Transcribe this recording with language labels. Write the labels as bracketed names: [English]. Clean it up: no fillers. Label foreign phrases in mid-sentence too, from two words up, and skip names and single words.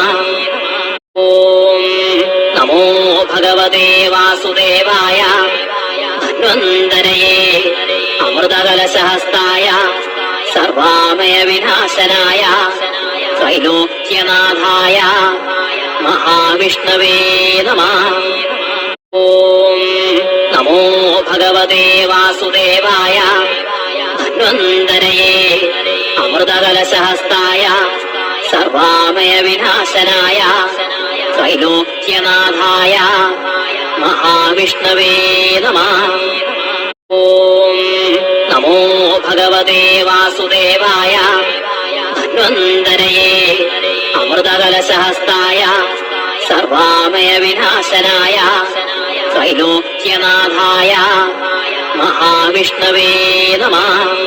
[Sanskrit] ॐ नमो भगवते वासुदेवाय धन्वन्तरये अमृतकलशहस्ताय सर्वामयविनाशनाय त्रैलोक्यनाथाय महाविष्णवे नमः। ॐ नमो भगवते वासुदेवाय ധന്വന്തരയേ അമൃതകലശഹസ്തായ സർവാമയ വിനാശനായ ത്രൈലോക്യനാഥായ മഹാവിഷ്ണവേ നമഃ. ഓം നമോ ഭഗവതേ വാസുദേവായ ധന്വന്തരയേ അമൃതകലശഹസ്തായ സർവാമയ വിനാശനായ ത്രൈലോക്യനാഥായ മഹാവിഷ്ണവേ നമഃ.